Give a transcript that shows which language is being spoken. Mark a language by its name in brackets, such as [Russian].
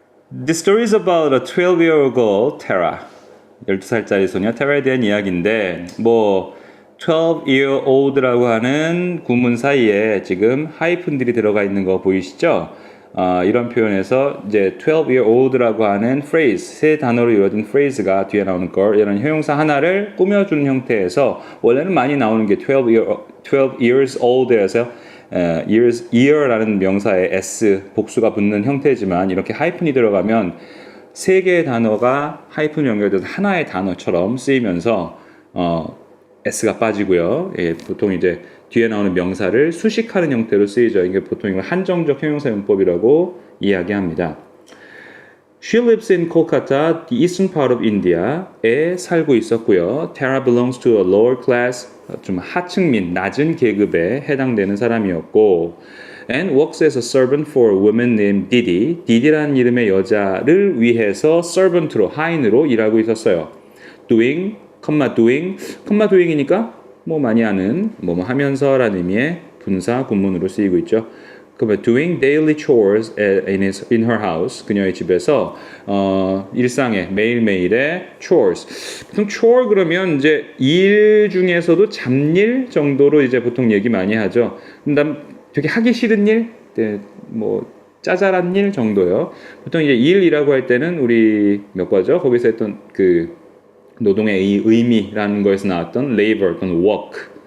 [English] This story is about a 12-year-old girl, Tara. [Korean] 12살짜리 소녀 테라에 대한 이야기인데, 뭐 12-year-old라고 하는 구문 사이에 지금 하이픈들이 들어가 있는 거 보이시죠? 이런 표현에서 이제 12-year-old라고 하는 phrase, 세 단어로 이루어진 phrase가 뒤에 나오는 걸, 이런 형용사 하나를 꾸며주는 형태에서 원래는 많이 나오는 게 12 years old에서 year라는 명사에 s 복수가 붙는 형태지만 이렇게 하이픈이 들어가면 세 개의 단어가 하이픈 연결돼서 하나의 단어처럼 쓰이면서 s가 빠지고요. 보통 이제 뒤에 나오는 명사를 수식하는 형태로 쓰이죠. 이게 보통 이걸 한정적 형용사 용법이라고 이야기합니다. [English] She lives in Kolkata, the eastern part of India에 [Korean] 살고 있었고요. [English] Tara belongs to a lower class, [Korean] 좀 하층민, 낮은 계급에 해당되는 사람이었고 [English] and works as a servant for a woman named Didi. [Korean] Didi라는 이름의 여자를 위해서 servant로, 하인으로 일하고 있었어요. doing, doing이니까 뭐 많이 아는 뭐뭐 하면서라는 의미의 분사 구문으로 쓰이고 있죠. [English] doing daily chores in her house, [Korean] 그녀의 집에서 일상의 매일매일의 [English] chores. [Korean] 보통 chore 그러면 이제 일 중에서도 잡일 정도로 이제 보통 얘기 많이 하죠. 그다음 되게 하기 싫은 일, 뭐 짜잘한 일 정도요. 보통 이제 일이라고 할 때는 우리 몇 과죠? 거기서 했던 그 노동의 의미라는 거에서 나왔던 labor 또는 work.